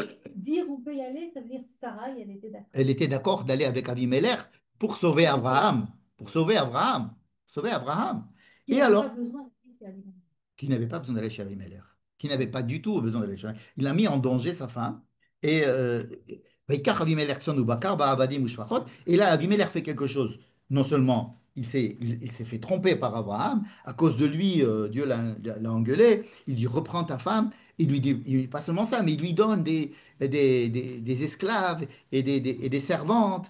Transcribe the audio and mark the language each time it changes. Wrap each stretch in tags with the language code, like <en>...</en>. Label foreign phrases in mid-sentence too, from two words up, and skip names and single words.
<fr>Dire on peut y aller, ça veut dire Sarah, elle était d'accord. elle était d'accord d'aller avec Avimelech pour sauver Abraham, pour sauver Abraham, sauver Abraham. Il Et n'avait pas alors, besoin de faire qui n'avait pas besoin d'aller chez Avimelech, qui n'avait pas du tout besoin d'aller chez Avimelech. Il a mis en danger sa femme.</fr> <he>Et ויקח אבימלך צאן ובקר ועבדים ושפחות.</he> <fr>Et là, Avimelech fait quelque chose. Non seulement il s'est fait tromper par Abraham. À cause de lui, Dieu l'a engueulé. Il dit, reprends ta femme. Il lui dit, pas seulement ça, mais il lui donne des esclaves et des servantes.</fr>